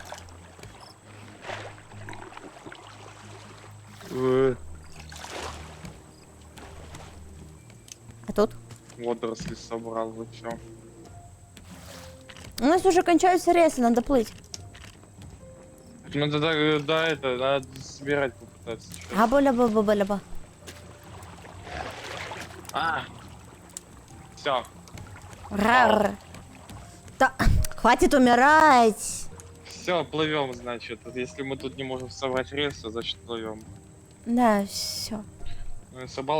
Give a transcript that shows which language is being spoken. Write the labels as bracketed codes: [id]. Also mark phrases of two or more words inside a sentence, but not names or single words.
[ru] А тут? Водоросли собрал, вы чё? У нас уже кончаются ресы, надо плыть. Ну тогда, да, это, надо собирать попытаться. чё. Аба-ляба-ба-ба-ляба. Все, Рар. Да, хватит умирать. все, плывем, значит. Если мы тут не можем собрать рельсы, значит плывем. Да, все. Ну, я собрал